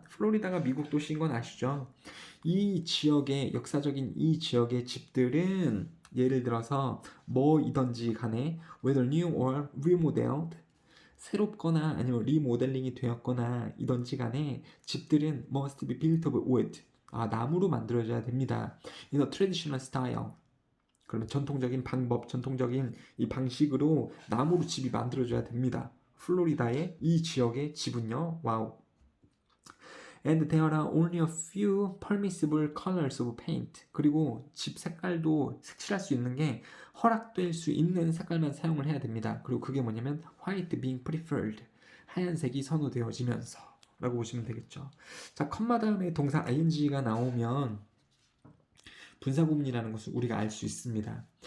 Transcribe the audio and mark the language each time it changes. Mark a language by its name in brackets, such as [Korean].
[Korean] 플로리다가 미국 도시인 건 아시죠? 이 지역의 역사적인 이 지역의 집들은 예를 들어서 뭐이든지 간에 [English] whether new or remodeled [Korean] 새롭거나 아니면 리모델링이 되었거나 이든지 간에 집들은 [English] must be built of wood. [Korean] 나무로 만들어져야 됩니다. [English] In a traditional style. [Korean] 그러면 전통적인 방법, 전통적인 이 방식으로 나무로 집이 만들어져야 됩니다. 플로리다의 이 지역의 집은요. 와우. [English] And there are only a few permissible colors of paint. [Korean] 그리고 집 색깔도 색칠할 수 있는 게 허락될 수 있는 색깔만 사용을 해야 됩니다. 그리고 그게 뭐냐면 [English] white being preferred. [Korean] 하얀색이 선호되어지면서 라고 보시면 되겠죠. 자, 컴마 다음에 동사 ing가 나오면 분사구문이라는 것을 우리가 알 수 있습니다.